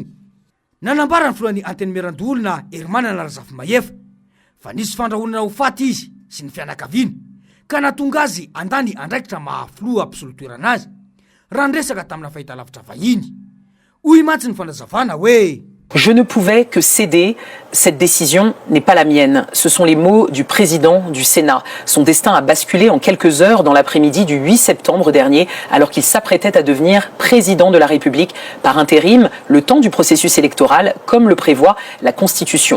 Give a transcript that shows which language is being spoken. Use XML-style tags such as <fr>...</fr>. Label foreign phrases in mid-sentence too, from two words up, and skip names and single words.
<mg>Nanambara ny filohan'ny antenimera-olona Hermanana Razafy-Mahefa fa nisy fandrahonana ho faty izy sy ny fianakaviana ka natonga azy andany andraikitra mahafiloha ampisolo-toerana azy raha niresaka tamina fahitalavitra vahiny. Hoy mantsy ny fanazavana hoe</mg> <fr>Je ne pouvais que céder. Cette décision n'est pas la mienne. Ce sont les mots du président du Sénat. Son destin a basculé en quelques heures dans l'après-midi du 8 septembre dernier, alors qu'il s'apprêtait à devenir président de la République par intérim, le temps du processus électoral, comme le prévoit la Constitution.</fr>